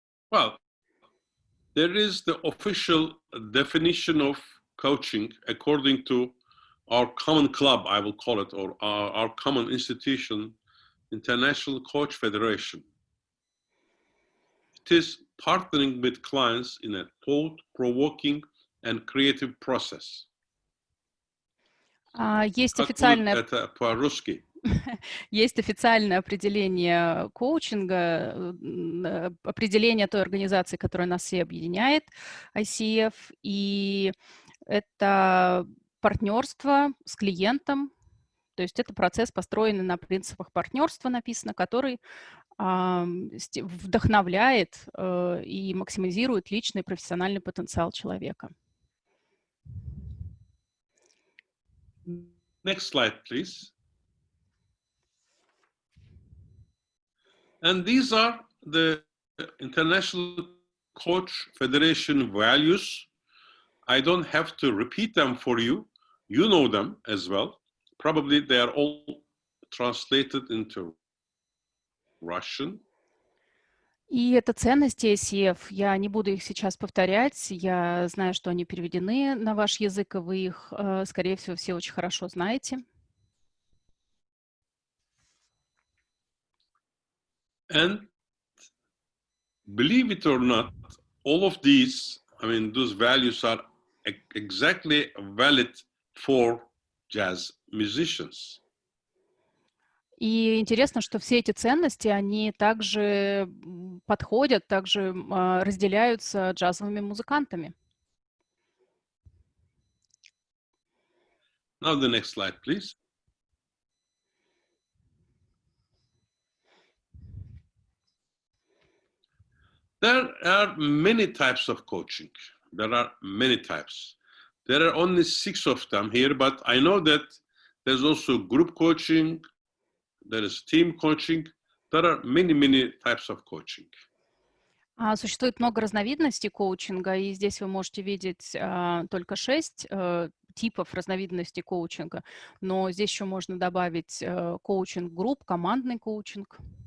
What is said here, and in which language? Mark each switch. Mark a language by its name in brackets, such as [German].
[English] Well, there is the official definition of coaching according to our common club, I will call it, or our common institution, International Coach Federation. It is partnering with clients in a thought-provoking and creative process. [Russian] Есть официальное... Это по-русски. Есть официальное определение коучинга, определение той организации, которая нас все объединяет, ICF, и это партнерство с клиентом, то есть это процесс, построенный на принципах партнерства, написано, который вдохновляет и максимизирует личный и профессиональный потенциал человека. [English] Next slide, please. And these are the International Coach Federation values. I don't have to repeat them for you. You know them as well. Probably they are all translated into Russian. [Russian] И это ценности ICF. Я не буду их сейчас повторять. Я знаю, что они переведены на ваш язык, и вы их, скорее всего, все очень хорошо знаете. [English] And believe it or not, all of these, I mean, those values are exactly valid for jazz musicians. [Russian] И интересно, что все эти ценности, они также подходят, также разделяются джазовыми музыкантами. [English] Now the next slide, please. There are many types of coaching. There are many types. There are only 6 of them here, but I know that there's also group coaching, there is team coaching, there are many types of coaching. [Russian] Существует много разновидностей коучинга, и здесь вы можете видеть только 6 типов разновидностей коучинга, но здесь еще можно добавить коучинг групп, командный коучинг.